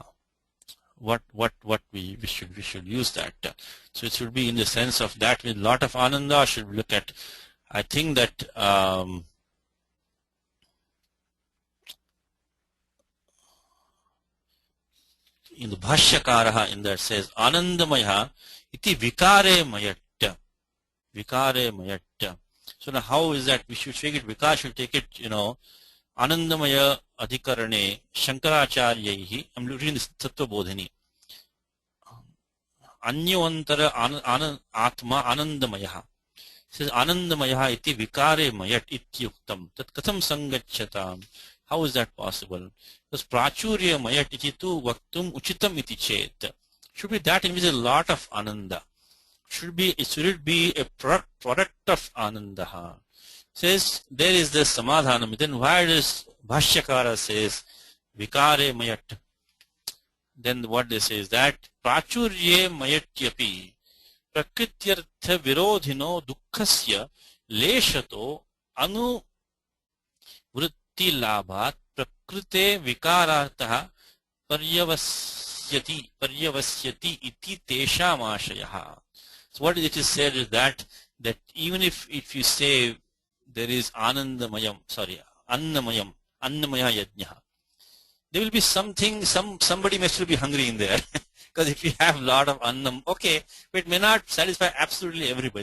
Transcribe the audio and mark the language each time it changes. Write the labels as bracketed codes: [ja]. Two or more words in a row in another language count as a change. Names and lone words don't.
[en] What we should use that. So it should be in the sense of that with a lot of Ananda. Should we look at? I think that in the Bhashyakaraha in that says [sa] आनन्दमय इति विकारे मयट्य. विकारे मयट्य. [en] So now how is that? We should take it, Vikar should take it, [sa] आनन्दमय अधिकरणे शङ्कराचार्यैः. [en] I'm reading this Tattva Bodhini. [sa] अन्यवन्तर आत्मा आनन्दमय. [en] It says [sa] आनन्दमय इति विकारे मयट् इत्युक्तम्. तत् कथं सङ्गच्छताम्. [en] How is that possible? Because [sa] प्राचुर्ये मयट् इति तु वक्तुम् उचितम् इति चेत्. [en] Should be that in which a lot of ananda. Should it be a product of anandaha? Says there is the samadhanam. Then why does Bhashyakara says [sa] विकारे मयट्? [en] Then what they say is that [sa] प्राचुर्ये मयट्यपि प्रकृत्यर्थ विरोधिनो दुःखस्य लेशतो अनु वृत्ति लाभात् प्रकृते विकारार्थ पर्यवस्यति इति तेषाम् आशयः. [en] So what it is said is that even if you say there is [sa] अन्नमय यज्ञ, [en] there will be somebody may still be hungry in there. Because if you have a lot of annam, okay, but it may not satisfy absolutely everybody.